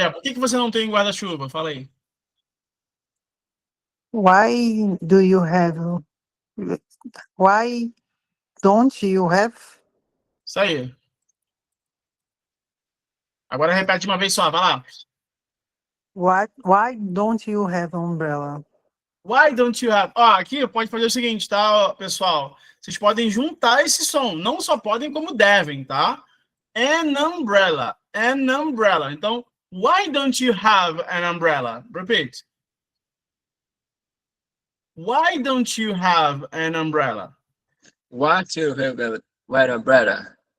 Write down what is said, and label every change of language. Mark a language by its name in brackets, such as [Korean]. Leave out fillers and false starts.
[Portuguese] Por que você não tem guarda-chuva? Fala aí. [English] Why do you have? Why don't you have? [Portuguese] Isso aí. Agora repete uma vez só, vai lá. [English] Why don't you have an umbrella? Why don't you have... [Portuguese] Ó, aqui pode fazer o seguinte, tá, pessoal? Vocês podem juntar esse som. Não só podem, como devem, tá? [English] An umbrella. An umbrella. [Portuguese] Então, [English] why don't you have an umbrella? Repeat. Why don't you have an umbrella? What you have a white umbrella?